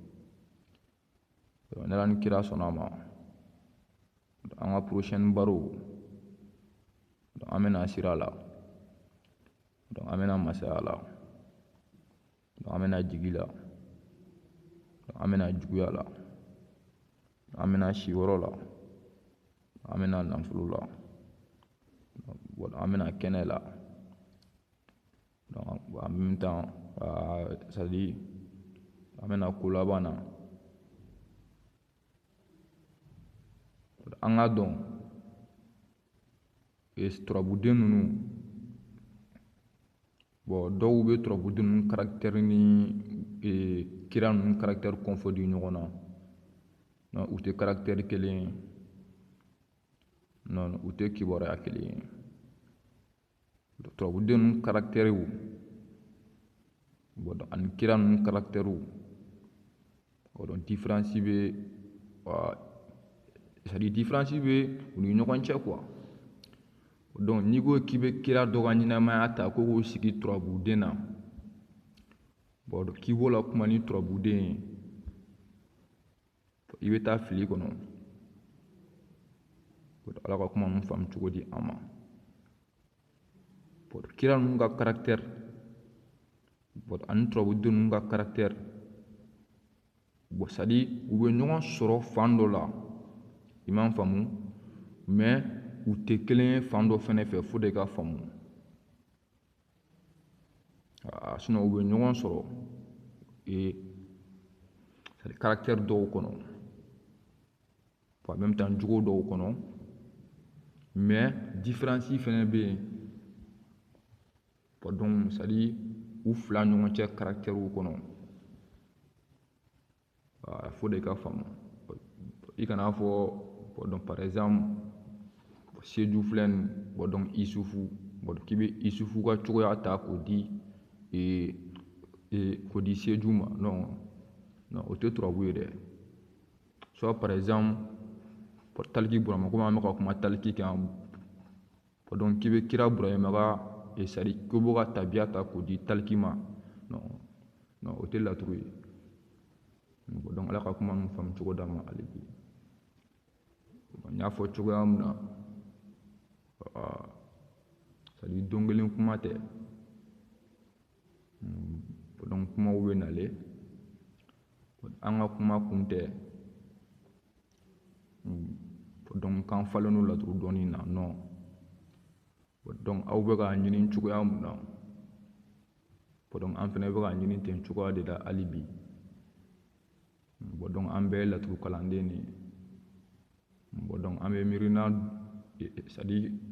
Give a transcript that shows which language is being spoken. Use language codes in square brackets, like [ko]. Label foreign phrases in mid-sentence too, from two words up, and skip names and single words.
[bm] ne la ni kira sɔnna a ma an ka prochaine baro an bɛna sira la donc an bɛna masaya la donc an bɛna jigi la an bɛna juguya la an bɛna si yɔrɔ la an bɛna nafolo la an bɛna kɛnɛ la donc [fr] en même temps c'est à dire [bm] an bɛna ko laban na an ka dɔn turabuden ninnu dɔw bɛ turabuden ninnu caractère ni kira ninnu [fr] caractère confondre [bm] ɲɔgɔn na u tɛ caractère kelen ye non u tɛ kibaruya kelen ye turabuden ninnu caractère ani kira ninnu caractère [fr] donc différence [bm] bɛ [fr] c'est à dire différence [bm] bɛ u ni ɲɔgɔn cɛ [fr] quoi donc [bm] n'i ko k'i bɛ kira dɔ ka ɲɛnamaya ta ko k'o sigi turabuden na k'i b'o la kuma ni turabuden ye i bɛ taa fili kɔnɔ ala ka kuma ninnu faamu cogo di an ma kira ninnu ka caractère ani turabuden ninnu ka caractère [fr] c'est à dire [bm] u bɛ ɲɔgɔn sɔrɔ fan dɔ la i m'a faamu mais u tɛ kelen ye fan dɔ fɛnɛ fɛ fo de ka faamu sinon u bɛ ɲɔgɔn sɔrɔ [fr] c'est à dire caractère [bm] dɔw kɔnɔ [fr] en même temps [bm] jogo dɔw kɔnɔ [fr] mais différence [bm] fɛnɛ bɛ yen [fr] donc c'est à dire [bm] u fila ɲɔgɔn cɛ caractère kɔnɔ fo de ka faamu i kana fɔ [fr] donc par exemple [bm] seju filɛ nin donc isufu k'i bɛ isufu ka cogoya ta k'o di seju ma non o tɛ turabu ye dɛ [fr] soit par exemple [bm] taliki burama komi an bɛ ka kuma taliki kan donc k'i bɛ kira burama ka [fr] c'est à dire [bm] k'i b'o ka tabiya ta k'o di taliki ma non o tɛ laturu ye donc ala ka kuma ninnu faamu cogo d'an ma hali bi n y'a fɔ cogoya min na [fr] c'est à dire [bm] don kelen kuma tɛ donc kumaw bɛ nalen an ka kuma kun tɛ donc k'an falen don laturu dɔnni na [fr] non donc [bm] aw bɛ k'a ɲini cogoya min na donc an fana bɛ k'a ɲini ten cogoya de la hali bi donc an bɛɛ laturu kalanden de ye donc an bɛ miirina [fr] c'est-à-dire